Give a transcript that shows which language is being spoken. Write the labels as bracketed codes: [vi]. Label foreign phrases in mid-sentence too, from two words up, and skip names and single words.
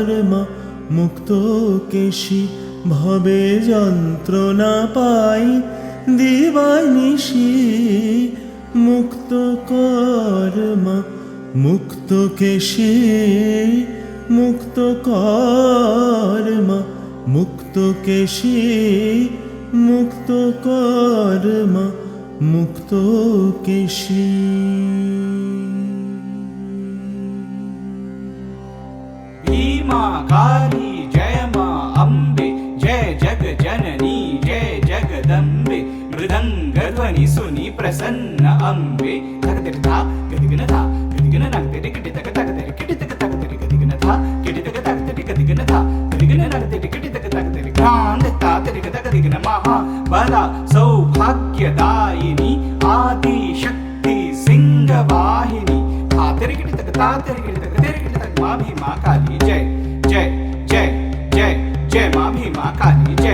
[bn] মা, মুক্ত কেশী, ভবে যন্ত্রণা পাই দিবানিশি, মুক্ত কর মা, মুক্ত কেশী, মুক্ত কর মা, মুক্ত কেশী, মুক্ত কর মা, মুক্ত কেশী। [hi] भीमा काली जय मां अम्बे, जय जग जननी जय जगदम्बे, मृदंग ध्वनि सुनि प्रसन्न अम्बे, तकतिरि था गदिगन था गदिगन नगतिरि किटि तक तकतिरि किटि तक तकतिरि गदिगन था किटि तक तकतिरि गदिगन था गदिगन नगतिरि किटि तक तकतिरि कांद तातिरि तक गदिगन महा बला सौभाग्यदायिनी आदि शक्ति सिंह वाहिनी, तातिरि किटि तक तातिरि किटि तक तेरि किटि तक मां भीमा काली जय जय जय जय जय मां भीमा काली।